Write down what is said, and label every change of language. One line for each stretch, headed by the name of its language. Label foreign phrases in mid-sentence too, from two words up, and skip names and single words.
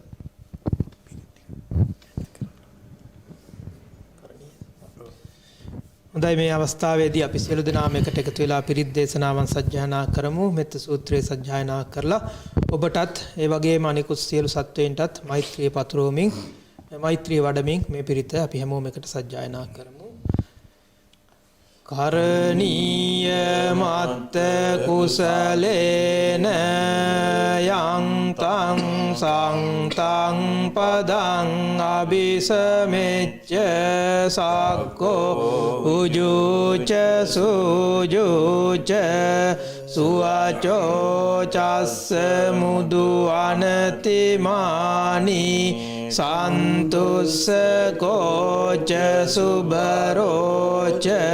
Sinhala: හොඳයි, මේ අවස්ථාවේදී අපි සියලු දෙනාම එකට එකතු වෙලා පිරිත් දේශනාවන් සජ්ජායනා කරමු. මෙත්ත සූත්‍රය සජ්ජායනා කරලා ඔබටත් ඒ වගේම අනිකුත් සියලු සත්වයන්ටත් මෛත්‍රිය පතුරවමින් මෛත්‍රිය වඩමින් මේ පිරිත අපි හැමෝම එකට සජ්ජායනා කරමු.
Pali: කරණීය මත්ත කුසලේන යං තං සංතං පදං අபிසමෙච්ච සක්කෝ උජුච සුජුච සුවචෝ චස්ස මුදු අනතිමානි සන්තුස්ස කෝච සුබරෝච